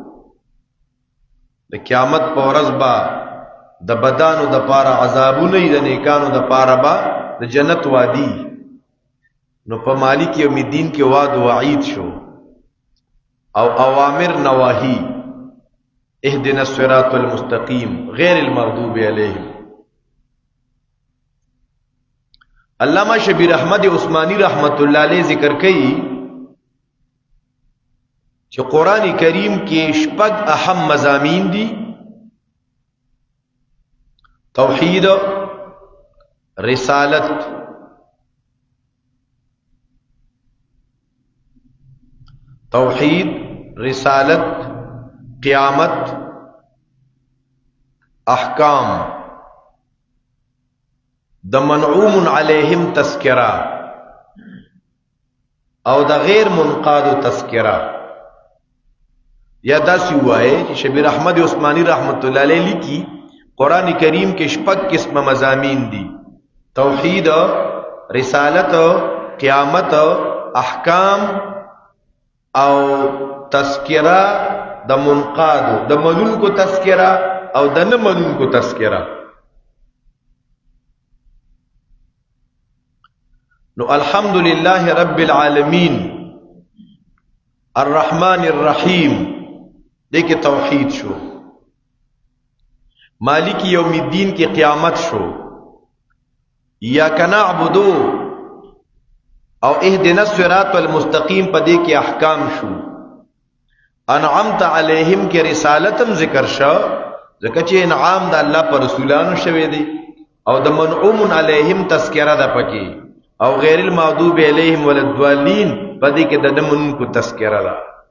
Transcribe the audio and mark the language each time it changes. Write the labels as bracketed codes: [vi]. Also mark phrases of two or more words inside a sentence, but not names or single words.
[ps] د قیامت په ورځ با د بدانو د پاره عذابونه، د نیکانو د پاره با د جنت وادي. نو په [ar] مالک یوم الدین [ps] کې وعد وعید شو. او [ar] اوامر نواهی، اهدنا الصراط المستقیم غیر المغضوب علیہم. [ps] علامہ شبیر احمد عثمانی [ar] رحمت اللہ علیہ [ps] ذکر کئی چې قرآن کریم کې 6 اهم مضامین دي. توحید، رسالت، توحید، رسالت، قیامت، احکام، د [ar] منعوم علیہم [ps] تذکرہ، او د غیر منقاد تذکرہ. یا داسی وائے کہ شبیر احمد عثمانی [ar] رحمت اللہ علیہ [ps] لیکي قرآن کریم کې 6 قسم مضامین دي. توحید، رسالت، قیامت، احکام او تذکرہ د منقاد، د منونکو تذکرہ او د نه منونکو تذکرہ. نو [ar] الحمدللہ رب العالمین الرحمن الرحیم، [ps] دیکھیں توحید شو. [ar] مالک یوم الدین [ps] کی قیامت شو، [ar] ایاک نعبدو [ps] او [ar] اهدنا الصراط المستقیم [ps] پدې کې احکام شو، [ar] انعمت علیہم [ps] کې رسالتم ذکر شو ځکه چې انعام د الله پر رسولانو شوی دی، او د [ar] منعوم علیہم [ps] تذکرہ ده پکې، او [ar] غیر المغضوب علیہم ولا الضالین [ps] پدې کې د دمن کو تذکرہ ده.